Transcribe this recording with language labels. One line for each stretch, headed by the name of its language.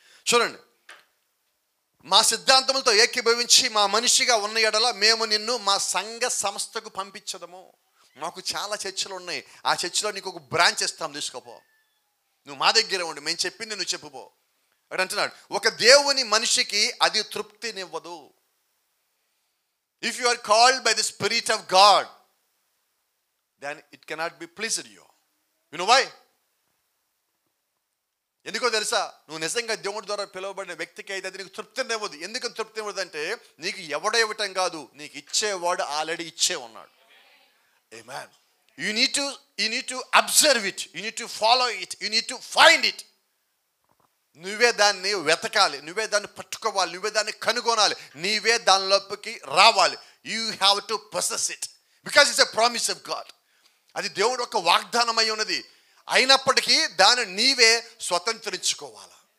Telugu: చూడండి, మా సిద్ధాంతములతో ఏకీభవించి మా మనిషిగా ఉన్న ఎడల మేము నిన్ను మా సంఘ సంస్థకు పంపించదము. మాకు చాలా చర్చలు ఉన్నాయి, ఆ చర్చిలో నీకు ఒక బ్రాంచ్ ఇస్తాం, తీసుకోపో. నువ్వు మా దగ్గర ఉండి మేము చెప్పింది నువ్వు చెప్పుపో అని అంటున్నాడు. ఒక దేవుని మనిషికి అది తృప్తినివ్వదు.
English: If you are called by the Spirit of God, then it cannot be pleased you. You know why?
Telugu: ఎందుకో తెలుసా? నువ్వు నిజంగా దేవుడి ద్వారా పిలువబడిన వ్యక్తికి అయితే అది నీకు తృప్తినివ్వదు. ఎందుకు తృప్తినివ్వదు అంటే, నీకు ఎవడో ఇవ్వటం కాదు, నీకు ఇచ్చేవాడు ఆల్రెడీ ఇచ్చే ఉన్నాడు.
English: Amen. You need to observe it, you need to follow it, you need to find it.
Telugu: నువ్వే దాన్ని వెతకాలి, నువ్వే దాన్ని పట్టుకోవాలి, నువ్వే దాన్ని కనుగొనాలి, నీవే దానిలోకి రావాలి.
English: You have to possess it because it's a promise of God.
Telugu: అది దేవుడు ఒక వాగ్దానం అయి ఉన్నది. అయినప్పటికీ దాన్ని నీవే స్వతంత్రించుకోవాలి.